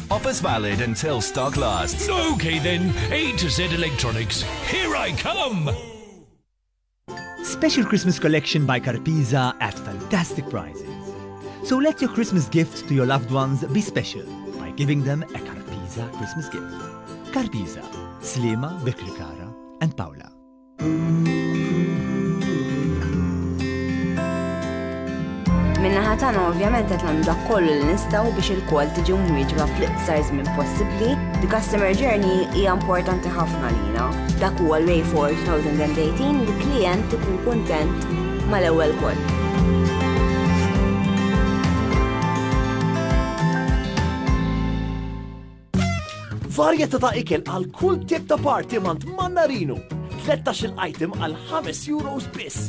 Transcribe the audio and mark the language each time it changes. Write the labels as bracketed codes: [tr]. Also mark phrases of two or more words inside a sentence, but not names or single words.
[en] Offers valid until stock lasts. Okay then, A to Z Electronics. Here I come. Special Christmas collection by Carpisa at fantastic prices. So let your Christmas gift to your loved ones be special by giving them a Carpisa Christmas gift. Carpisa, Slima, Bikrikara, and Paula. [mt] Minna ħatana ovvjament qed nagħmlu dak kollu li nistgħu biex il-kol tiġi mwieġba fl-iqsar żmien possibbli. [en] The customer journey [mt] hija importanti ħafna lina. Dak huwa l- [en] way for [mt] 2018 li klient ikun kuntent mal-ewwel kol. Varjetà ta' ikel għal kull tip ta' party mant Mannarino. 13 item għal €5 biss.